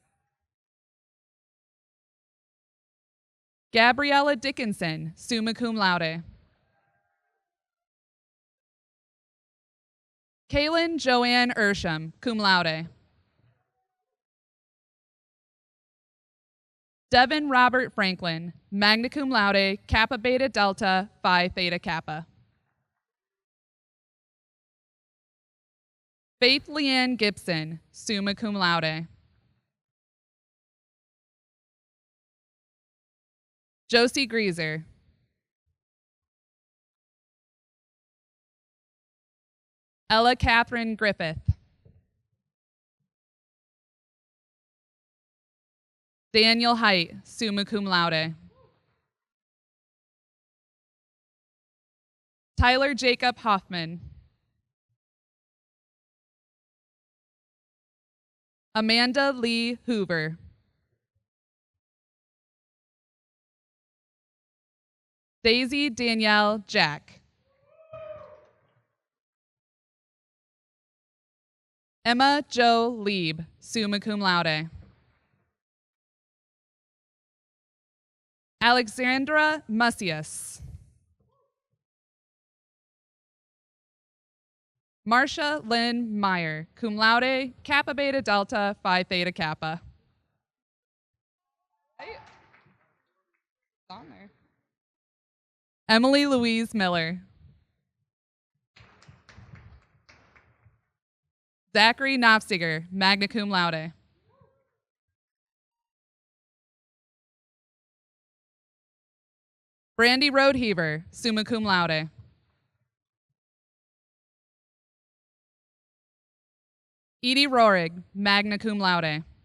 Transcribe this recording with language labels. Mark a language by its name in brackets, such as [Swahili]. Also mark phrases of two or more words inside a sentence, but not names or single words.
[English] Gabriella Dickinson, [Latin] summa cum laude. [English] Kaylin Joanne Ersham, [Latin] cum laude. [English] Devin Robert Franklin, [Latin] magna cum laude, [English] Kappa Beta Delta, Phi Theta Kappa. Faith Leanne Gibson, [Latin] summa cum laude. [English] Josie Greaser. Ella Catherine Griffith. Daniel Height, [Latin] summa cum laude. [English] Tyler Jacob Hoffman. Amanda Lee Hoover. Daisy Danielle Jack. Emma Jo Lieb, [Latin] summa cum laude. [English] Alexandra Musius. Marcia Lynn Meyer, [Latin] cum laude, [English] Kappa Beta Delta, Phi Theta Kappa. It's on there. Emily Louise Miller. Zachary Knopfstiger, [Latin] magna cum laude. [English] Brandy Roadheaver, [Latin] summa cum laude. [English] Edie Rohrig, [Latin] magna cum laude.